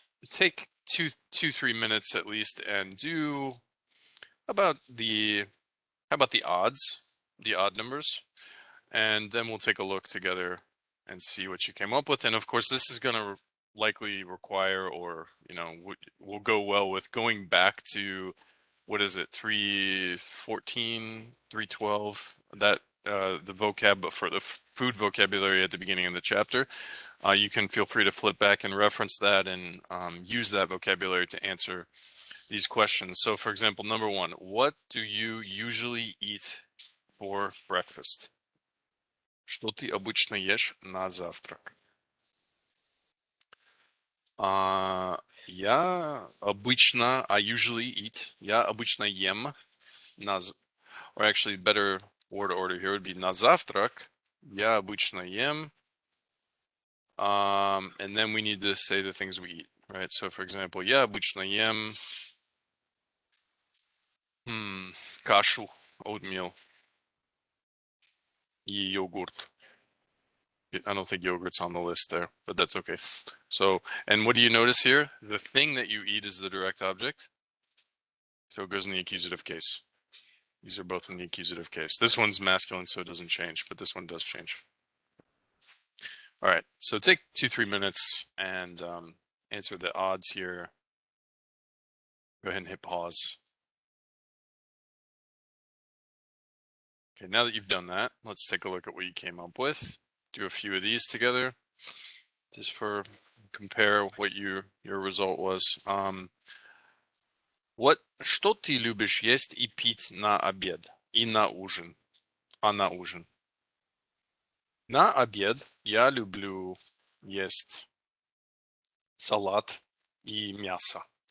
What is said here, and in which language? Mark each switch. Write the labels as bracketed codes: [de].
[en] Take 3 minutes at least and do about the, how about the odds, the odd numbers, and then we'll take a look together and see what you came up with. And of course, this is going to likely require, or will go well with going back to, what is it, 314, 312, that the vocab, but for the food vocabulary at the beginning of the chapter. You can feel free to flip back and reference that and use that vocabulary to answer these questions. So for example, number 1, what do you usually eat for breakfast? [ru] Что ты обычно ешь на завтрак? Я обычно, [en] I usually eat, [ru] я обычно ем [en] or actually better word order here would be [ru] на завтрак. Я обычно ем. [en] And then we need to say the things we eat, right? So for example, [ru] я обычно ем кашу, oatmeal, и йогурт. [en] I don't think yogurt's on the list there, but that's okay. So, and what do you notice here? The thing that you eat is the direct object. So it goes in the accusative case. These are both in the accusative case. This one's masculine, so it doesn't change, but this one does change. All right, so take 2-3 minutes and answer the odds here. Go ahead and hit pause. Okay, now that you've done that, let's take a look at what you came up with. Do a few of these together, just for compare what your result was. [ru] Что ты любишь есть и пить на обед и на ужин? А на ужин? На обед я люблю есть салат и мясо.